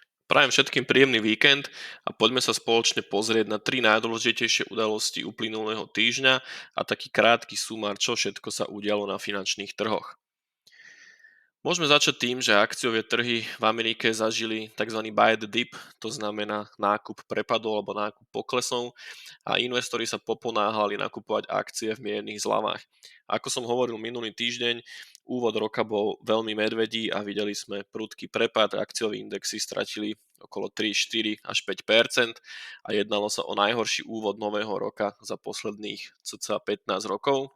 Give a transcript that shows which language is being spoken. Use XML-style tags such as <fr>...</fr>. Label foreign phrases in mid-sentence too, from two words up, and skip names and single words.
<sk>Prajem všetkým príjemný víkend a poďme sa spoločne pozrieť na tri najdôležitejšie udalosti uplynulého týždňa a taký krátky sumár, čo všetko sa udialo na finančných trhoch. Môžeme začať tým, že akciové trhy v Amerike zažili tzv.</sk> <en>Buy the dip,</en> <sk>to znamená nákup prepadov alebo nákup poklesov a investori sa poponáhali nakupovať akcie v miernych zľavách. Ako som hovoril minulý týždeň, úvod roka bol veľmi medvedí a videli sme prudký prepad, akciové indexy stratili okolo 3, 4 až 5 a jednalo sa o najhorší úvod nového roka za posledných cca 15 rokov.</sk>